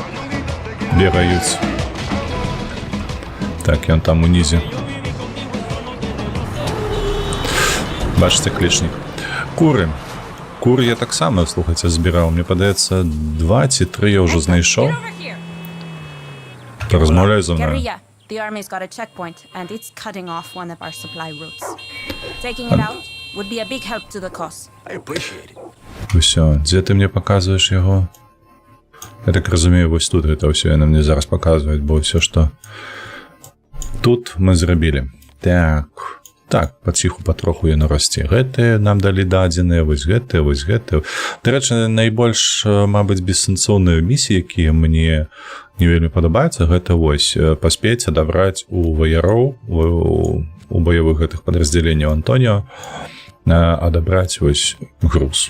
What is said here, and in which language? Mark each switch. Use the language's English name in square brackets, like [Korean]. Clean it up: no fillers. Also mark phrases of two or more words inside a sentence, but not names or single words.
[Belarusian] Так, ён там унізе. Бачыце, клічнік. Куры. Куры я таксама, слухайце, збіраў. Мне падаецца, 2 ці 3 я ўжо знайшоў. Размаўляй за мною. [English] The army's got a checkpoint, and it's cutting off one of our supply routes. Taking it out would be a big help to the cause. I appreciate it. [Belarusian] Усё, дзе ты мне паказваеш яго? Я так разумею, вось тут гэта ўсё яны мне зараз паказваюць, бо ўсё, што тут мы зрабілі. Так, паціху патроху яно расце. Гэтыя нам далі дадзеныя, вось гэтыя. Дарэчы, найбольш, мабыць, бессэнсоўныя місіі, якія мне не вельмі падабаюцца, гэта вось паспець адабраць у ваяроў, у баявых гэтых падраздзяленняў Антоніо, адабраць вось груз.